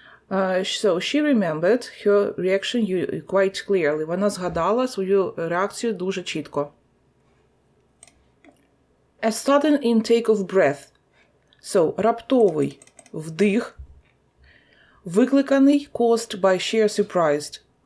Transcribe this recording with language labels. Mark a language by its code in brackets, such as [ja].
[en] So she remembered her reaction quite clearly. [uk] Вона згадала свою реакцію дуже чітко. [en] A sudden intake of breath. So, [uk] раптовий вдих, викликаний [en] caused by sheer surprise.